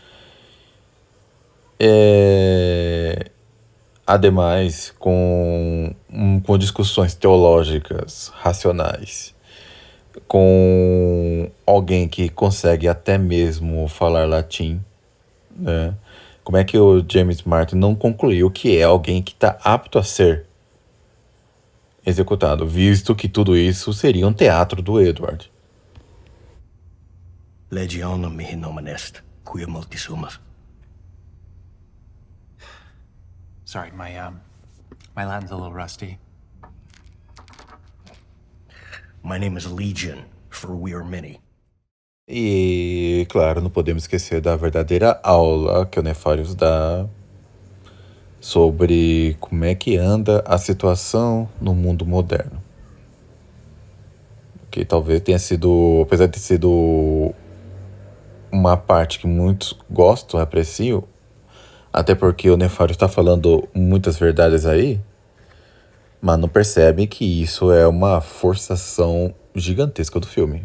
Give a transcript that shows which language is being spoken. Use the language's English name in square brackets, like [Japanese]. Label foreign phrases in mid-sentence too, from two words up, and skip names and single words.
[Portuguese] Ademais, com discussões teológicas, racionais, com alguém que consegue até mesmo falar latim, né? Como é que o James Martin não concluiu que é alguém que está apto a ser executado, visto que tudo isso seria um teatro do Edward? [Latin] Legionum mihi nomen est, quia multi sumas. [English] Sorry, my Latin's a little rusty. My name is Legion, for we are many. [Portuguese] E, claro, não podemos esquecer da verdadeira aula que o Nefarious dá sobre como é que anda a situação no mundo moderno. Que talvez tenha sido, apesar de ter sido uma parte que muitos gostam, apreciam, até porque o Nefarious está falando muitas verdades aí, mas não percebem que isso é uma forçação gigantesca do filme.